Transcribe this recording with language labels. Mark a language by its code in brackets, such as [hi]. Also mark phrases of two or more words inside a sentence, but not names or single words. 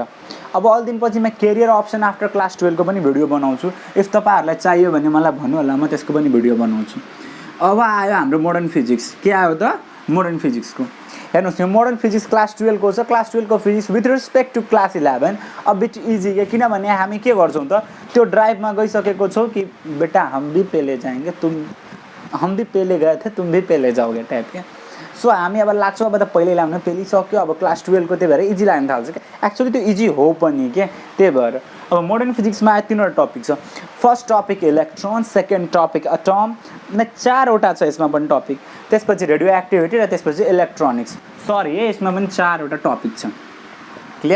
[ne] अब अलि दिनपछि म [en] career option after class 12को [ne] पनि भिडियो बनाउँछु, इफ तपाईँहरूलाई चाहियो भने मलाई भन्नु होला, म त्यसको पनि भिडियो बनाउँछु। अब आयो हाम्रो [en] modern physics, [ne] के आयो त [en] modern physicsको। [ne] हेर्नुहोस् यो [en] modern physics class 12को [ne] छ, [en] class 12को physics with respect to class 11 a bit easy [ne] के, किनभने हामी के गर्छौँ त त्यो ड्राइभमा गइसकेको छौँ कि [hi] बेटा हम भी पहले जाएंगे, हम भी पहले गए थे तुम भी पहले जाओगे [ne] टाइप के। सो हामी अब लाग्छौँ अब त पहिल्यै लाग्नु पेलिसक्यो, अब [en] class 12को [ne] त्यही भएर इजी लाग्न थाल्छ क्या। एक्चुअली त्यो इजी हो पनि के, त्यही भएर। अब [en] modern physicsमा [ne] 3वटा टपिक छ। [en] first topic electron, second topic atom, [ne] 4वटा छ यसमा पनि टपिक। त्यसपछि [en] radio activity [ne] र त्यसपछि इलेक्ट्रोनिक्स, सरी है यसमा पनि 4वटा टपिक छ, क्लियर।